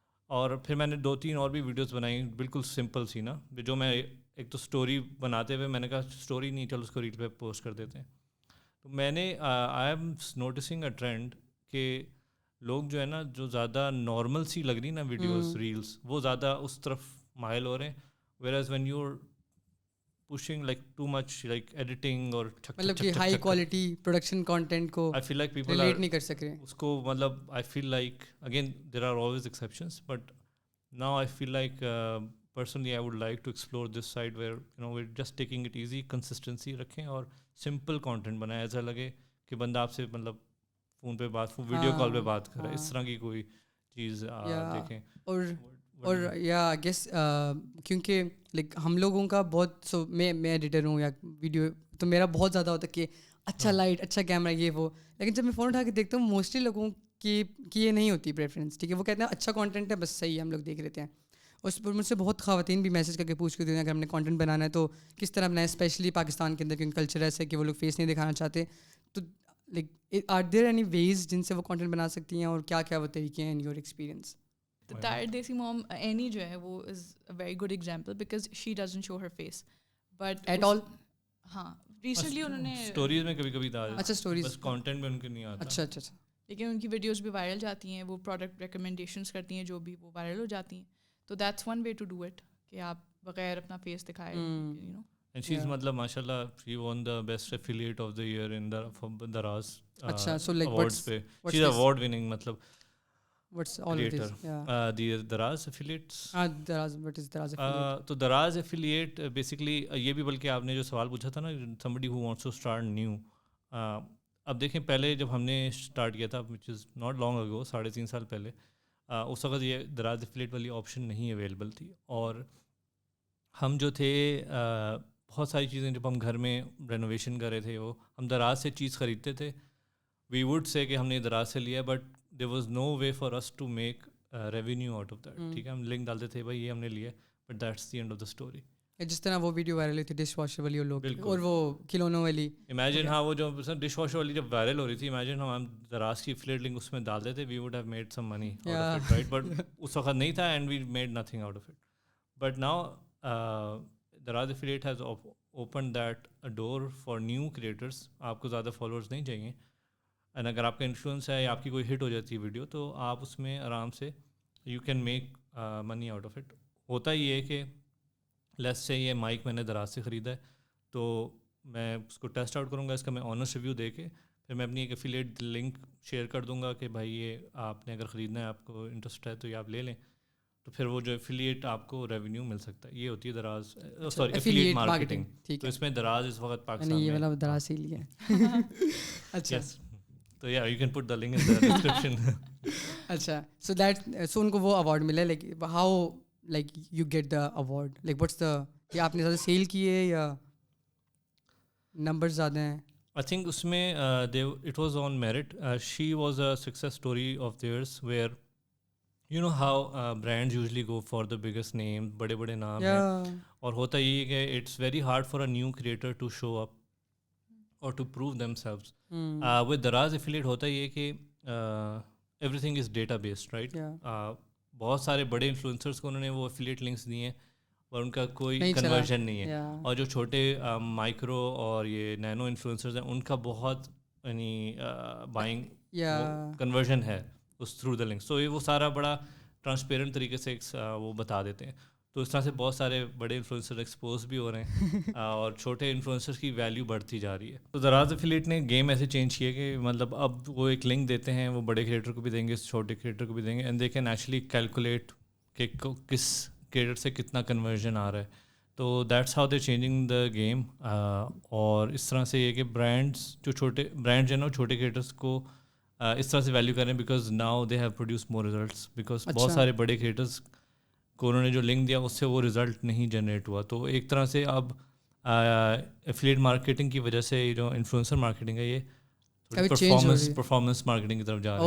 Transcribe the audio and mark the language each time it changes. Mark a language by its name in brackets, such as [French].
[Urdu] اور پھر میں نے 2-3 اور بھی ویڈیوز بنائی بالکل سمپل سی نا, جو میں ایک تو اسٹوری بناتے ہوئے میں نے کہا اسٹوری نہیں, چلو اس کو ریل پہ پوسٹ کر دیتے ہیں. تو میں نے [English] I am noticing a trend [Urdu] کہ لوگ جو ہے نا, جو زیادہ نارمل سی لگ رہی نا ویڈیوز ریلس, وہ زیادہ اس طرف مائل ہو رہے ہیں. [English] whereas when you're pushing like too much like editing [Urdu] اور مطلب کہ ہائی کوالٹی پروڈکشن کانٹینٹ کو [English] I feel like people relate are [Urdu] نہیں کر سک رہے اس کو, مطلب [English] I feel like again there are always exceptions but now I feel like personally I would like to explore this side where you know we're just taking it easy, consistency [Urdu] رکھیں اور [English] simple content [Urdu] بنائیں, ایسا لگے کہ بندہ آپ سے مطلب فون پہ بات, ویڈیو کال پہ بات کر رہا ہے, اس طرح کی کوئی چیز دیکھیں. اور یا [English] I guess [Urdu] کیونکہ لائک ہم لوگوں کا بہت میں ایڈیٹر ہوں یا ویڈیو, تو میرا بہت زیادہ ہوتا ہے کہ اچھا لائٹ, اچھا کیمرہ, یہ وہ, لیکن جب میں فون اٹھا کے دیکھتا ہوں موسٹلی لوگوں کی یہ نہیں ہوتی پریفرنس, ٹھیک ہے, وہ کہتے ہیں اچھا کانٹینٹ ہے بس صحیح ہے, ہم لوگ دیکھ لیتے ہیں. اس پر مجھ سے بہت خواتین بھی میسج کر کے پوچھ کے دیتے ہیں اگر ہم نے کانٹینٹ بنانا ہے تو کس طرح بنائیں, اسپیشلی پاکستان کے اندر کیونکہ کلچر ایسا ہے کہ وہ لوگ فیس نہیں دکھانا چاہتے. تو [English] like are there any ways [Urdu] جن سے وہ کانٹینٹ بنا سکتی ہیں, اور کیا کیا وہ طریقے ہیں [English] In your experience? Tired Desi Mom Annie [Urdu] جو ہے وہ [English] is a very good example because she doesn't show her face but at all. [Urdu] ہاں ریسنٹلی انہوں نے اسٹوریز میں کبھی کبھی ڈال, اچھا اسٹوریز, بس کانٹینٹ میں ان کے نہیں آتا. اچھا اچھا اچھا, لیکن ان کی ویڈیوز بھی وائرل جاتی ہیں, وہ پروڈکٹ ریکمنڈیشنس کرتی ہیں جو بھی, وہ وائرل ہو جاتی ہیں. [English] تو that's one way to do it [Urdu] کہ آپ بغیر اپنا فیس دکھائے, [English] You know. And she's [Urdu] مطلب ماشاء اللہ [English] she won the best affiliate of the year in the Daraz [Urdu] اچھا, [English] so like awards [Urdu] پہ [English] she's award winning [Urdu] مطلب [English] what's all of this? the Daraz affiliates. Daraz, what is Daraz affiliate? [Urdu] تو Daraz affiliate basically یہ بھی, بلکہ آپ نے جو سوال پوچھا تھا نا, [English] somebody who wants to start new, [Urdu] اب دیکھیں پہلے جب ہم نے اسٹارٹ کیا تھا [English] which is not long ago, [Urdu] 3.5 سال پہلے, اس وقت یہ Daraz affiliate والی آپشن نہیں اویلیبل تھی. اور ہم جو تھے بہت ساری چیزیں جب ہم گھر میں رینوویشن کر رہے تھے, وہ ہم دراز سے چیز خریدتے تھے, وی ووڈ سے کہ ہم نے دراز سے لیا, [English] but there was no way for us to make revenue out of that, [Urdu] ٹھیک ہے, ہم لنک ڈالتے تھے بھائی یہ ہم نے لیا, [English] But that's the end of the story. [Urdu] جس طرح وہ ویڈیو وائرل ہوئی تھی ڈش واشر والی, اور لوگ اور وہ کھلونوں والی, امیجن, ہاں وہ جو ڈش واشر والی جب وائرل ہو رہی تھی, امیجن ہم دراز کی افلیٹ لنک اس میں ڈالتے تھے, [English] we would have made some money out of it, [Urdu] right, but اس وقت نہیں تھا [English] And we made nothing out of it. But now Daraz affiliate has opened that a door for new creators. [Urdu] آپ کو زیادہ followers نہیں چاہیے, and اگر آپ کا انفلوئنس ہے یا آپ کی کوئی ہٹ ہو جاتی ہے ویڈیو, تو آپ اس میں آرام سے [English] You can make money out of it. [Urdu] ہوتا یہ ہے کہ [English] let's say [Urdu] یہ مائک میں نے دراز سے خریدا ہے, تو میں اس کو ٹیسٹ آؤٹ کروں گا, اس کا میں آنسٹ ریویو دے کے پھر میں اپنی ایک افیلیٹ لنک شیئر کر دوں گا کہ بھائی یہ آپ نے اگر خریدنا ہے, آپ کو انٹرسٹ ہے تو یہ آپ لے لیں, تو پھر وہ جو ایفیلیٹ آپ کو ریونیو مل سکتا ہے. یہ ہوتی ہے دراز, سوری ایفیلیٹ مارکیٹنگ. تو اس میں دراز اس وقت پاکستان میں, یہ والا دراز ہی لیا. اچھا, تو یا [English] You can put the link in the description. [Urdu] اچھا, سو دیٹ, سو ان کو وہ اوارڈ ملا, [English] like how like you get the award, like what's the, [Urdu] کہ آپ نے زیادہ سیل کیے یا نمبر زیادہ ہیں؟ [English] I think [Urdu] اس میں [English] it was on merit. She was a success story of theirs where you know how brands usually go for the biggest name, [Urdu] بڑے بڑے نام ہیں, اور ہوتا یہ ہے کہ [English] it's very hard for a new creator to show up or to prove themselves. With Daraz affiliate [Urdu] ہوتا یہ کہ [English] everything is data based, right? [Urdu] بہت سارے بڑے انفلوئنسرس کو انہوں نے وہ affiliate links دیے ہیں اور ان کا کوئی کنورژن نہیں ہے, اور جو چھوٹے مائکرو اور یہ نینو انفلوئنسرز ہیں ان کا بہت یعنی بائنگ کنورژن ہے اس تھرو دا لنک. سو یہ وہ سارا بڑا ٹرانسپیرنٹ طریقے سے وہ بتا دیتے ہیں, تو اس طرح سے بہت سارے بڑے انفلوئنسر ایکسپوز بھی ہو رہے ہیں اور چھوٹے انفلوئنسرز کی ویلیو بڑھتی جا رہی ہے. تو دراز ایفیلیٹ نے گیم ایسے چینج کیا کہ مطلب اب وہ ایک لنک دیتے ہیں, وہ بڑے کریٹر کو بھی دیں گے, چھوٹے کریٹر کو بھی دیں گے, [English] and they can actually calculate [Urdu] کہ کس کریٹر سے کتنا کنورژن آ رہا ہے. تو [English] That's how they changing the game. [Urdu] اور اس طرح سے یہ کہ برانڈس جو چھوٹے برانڈ جو ہے نا چھوٹے کریٹرس کو اس طرح سے ویلیو کریں, [English] because now they have produce more results, [Urdu] because بہت سارے بڑے کریٹرس کو انہوں نے جو لنک دیا اس سے وہ رزلٹ نہیں جنریٹ ہوا. تو ایک طرح سے اب ایفیلیٹ مارکیٹنگ کی وجہ سے جو انفلوئنسر مارکیٹنگ ہے یہ پرفارمنس مارکیٹنگ کی طرف جا رہا ہے.